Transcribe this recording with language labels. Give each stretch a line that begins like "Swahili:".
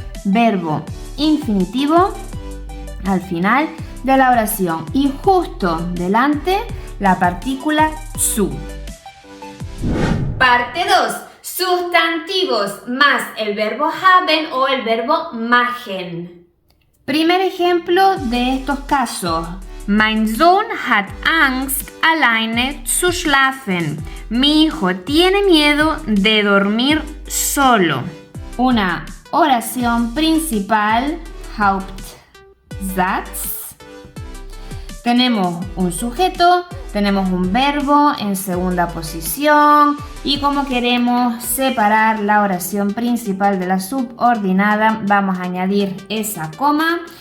Spanish: Verbo infinitivo al final de la oración y justo delante la partícula zu. Parte 2. Sustantivos más el verbo haben o el verbo machen. Primer ejemplo de estos casos.
German: Mein Sohn hat Angst, alleine zu schlafen.
Spanish: Mi hijo tiene miedo de dormir solo. Una oración principal, Hauptsatz. Tenemos un sujeto, tenemos un verbo en segunda posición y como queremos separar la oración principal de la subordinada, vamos a añadir esa coma.